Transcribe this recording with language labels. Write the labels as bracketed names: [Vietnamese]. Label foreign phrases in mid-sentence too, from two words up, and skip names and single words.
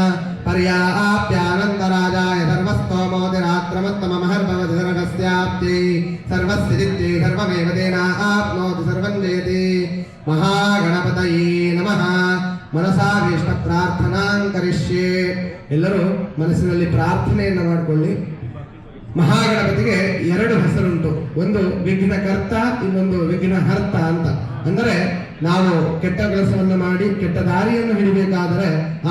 [Sanskrit] पर्याप्यानन्दराजाय सर्वस्तोमोतिरात्रमत्तममहर्भवति सर्वस्याप्त्यै सर्वस्यजित्यै सर्वमेव तेनाप्नोति सर्वं जयति महागणपतये नमः ಮನಸಾಭೀಷ್ಟ ಪ್ರಾರ್ಥನಾಂ ಕರಿಷ್ಯೆ [Kannada] ಎಲ್ಲರೂ ಮನಸ್ಸಿನಲ್ಲಿ ಪ್ರಾರ್ಥನೆಯನ್ನು ಮಾಡಿಕೊಳ್ಳಿ ಮಹಾಗಣಪತಿಗೆ ಎರಡು ಹೆಸರುಂಟು ಒಂದು ವಿಘ್ನಕರ್ತ ಇನ್ನೊಂದು ವಿಘ್ನಹರ್ತ ಅಂತ ಅಂದರೆ ನಾವು ಕೆಟ್ಟ ಕೆಲಸವನ್ನು ಮಾಡಿ ಕೆಟ್ಟ ದಾರಿಯನ್ನು ಹಿಡಿಬೇಕಾದರೆ ಆ